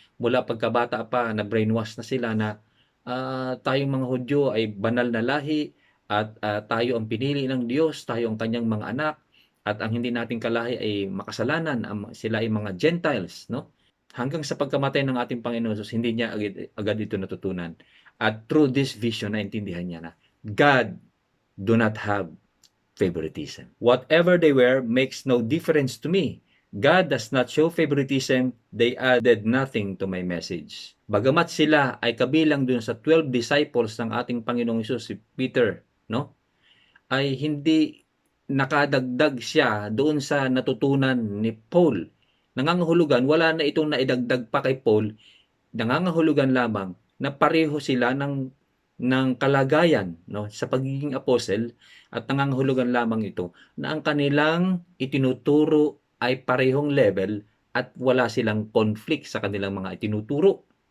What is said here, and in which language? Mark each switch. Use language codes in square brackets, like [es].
[tl] Mula pagkabata pa, na-brainwash na sila na tayong mga Hudyo ay banal na lahi at tayo ang pinili ng Diyos, tayo ang kanyang mga anak, at ang hindi nating kalahi ay makasalanan, sila ay mga Gentiles, no? Hanggang sa pagkamatay ng ating Panginoon Jesus, hindi niya agad ito natutunan. [en] At through this vision, [tl] naintindihan niya na [en] God do not have favoritism. Whatever they were makes no difference to me. God does not show favoritism. They added nothing to my message. [tl] Bagamat sila ay kabilang dun sa 12 disciples ng ating Panginoong Hesus, si Peter, no? Ay hindi nakadagdag siya doon sa natutunan ni Paul. Nangangahulugan, wala na itong naidagdag pa kay Paul. Nangangahulugan lamang na pareho sila ng kalagayan, no, sa pagiging apostle, at nangangahulugan lamang ito na ang kanilang itinuturo ay parehong level at wala silang conflict sa kanilang mga itinuturo.